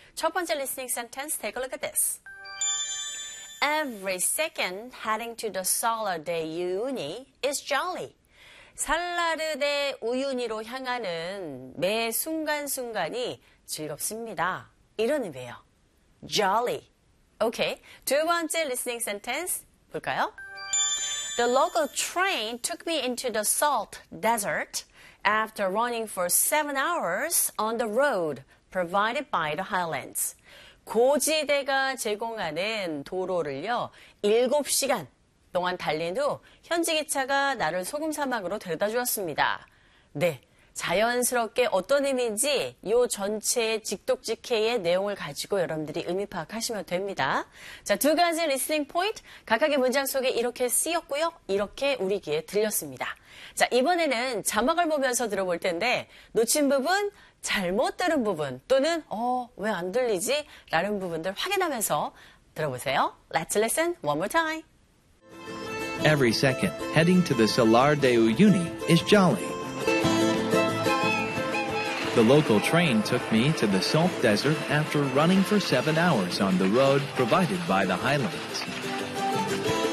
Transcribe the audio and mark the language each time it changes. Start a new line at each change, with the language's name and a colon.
Korean: 첫 번째
English: listening sentence, take a look at this. Every second heading to the Salar de Uyuni is jolly.
Korean: 살라르 대 우유니로 향하는 매 순간순간이 즐겁습니다. 이런 의미예요. Jolly.
English: Okay,
Korean: 두 번째
English: listening sentence
Korean: 볼까요?
English: The local train took me into the salt desert. After running for 7 hours on the road provided by the highlands.
Korean: 고지대가 제공하는 도로를요, 7시간 동안 달린 후 현지 기차가 나를 소금 사막으로 데려다 주었습니다. 네, 자연스럽게 어떤 의미인지 이 전체의 직독직해의 내용을 가지고 여러분들이 의미 파악하시면 됩니다. 자, 두 가지 리스닝 포인트, 각각의 문장 속에 이렇게 쓰였고요. 이렇게 우리 귀에 들렸습니다. 자, 이번에는 자막을 보면서 들어볼 텐데 놓친 부분, 잘못 들은 부분 또는 왜 안 들리지? 라는 부분들 확인하면서 들어보세요.
English: Let's listen one more time. Every second, heading to the Salar de Uyuni is jolly. The local train took me to the salt desert after running for 7 hours on the road provided by the highlands.